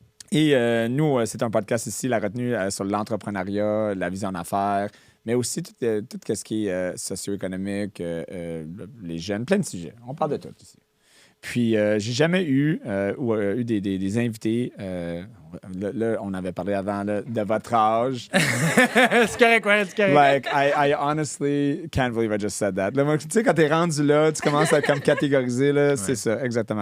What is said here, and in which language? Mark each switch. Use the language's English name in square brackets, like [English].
[French] Et nous, c'est un podcast ici, La Retenue, sur l'entrepreneuriat, la vision d'affaires, mais aussi tout ce qui est socio-économique, les jeunes, plein de sujets. On parle de tout ici. Puis, j'ai jamais eu des invités. Là, on avait parlé avant là, de votre âge. C'est correct, ouais, c'est correct. [English] Like, I honestly can't believe I just said that. [French] Là, tu sais, quand t'es rendu là, tu commences à comme catégoriser, là, c'est ça, exactement.